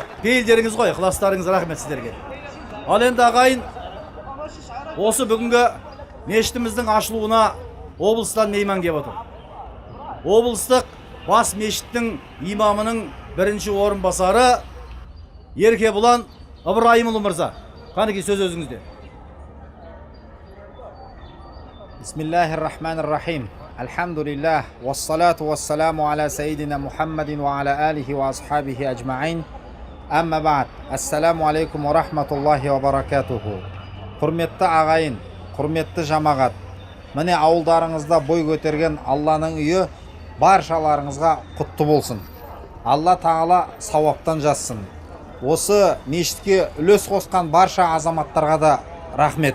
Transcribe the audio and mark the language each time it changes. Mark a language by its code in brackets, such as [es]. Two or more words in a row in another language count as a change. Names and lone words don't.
[kk] Пейілдеріңіз ғой, ықыластарыңыз рахмет сіздерге. Ал енді ағайын, осы бүгінгі мешітіміздің ашылуына облыстан мейман кеп отыр. Облыстық бас мешіттің имамының бірінші орынбасары Еркебұлан Ыбырайымұлы мырза. Қанекей сөз өзіңізде. [ar] بسم الله الرحمن الرحيم. الحمد لله والصلاة والسلام على سيدنا محمد وعلى آله وأصحابه أجمعين. أما بعد. السلام عليكم ورحمة الله وبركاته. [kk] Құрметті ағайын, құрметті жамағат. Міне ауылдарыңызда бой көтерген Алланың үйі баршаларыңызға құтты болсын. Алла тағала сауаптан жазсын. Осы мешітке үлес қосқан барша азаматтарға да рахмет.